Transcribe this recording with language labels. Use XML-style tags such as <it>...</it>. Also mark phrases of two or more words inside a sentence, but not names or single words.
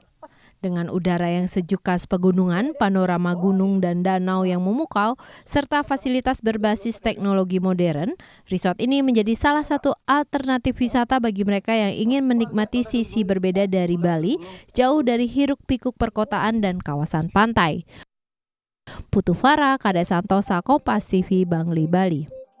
<id>Dengan udara yang sejuk khas pegunungan, panorama gunung dan danau yang memukau, serta fasilitas berbasis teknologi modern, resort ini menjadi salah satu alternatif wisata bagi mereka yang ingin menikmati sisi berbeda dari Bali, jauh dari hiruk-pikuk perkotaan dan kawasan pantai. Putu Farah, Kadek Santosa, Kompas TV, Bangli, Bali.</id>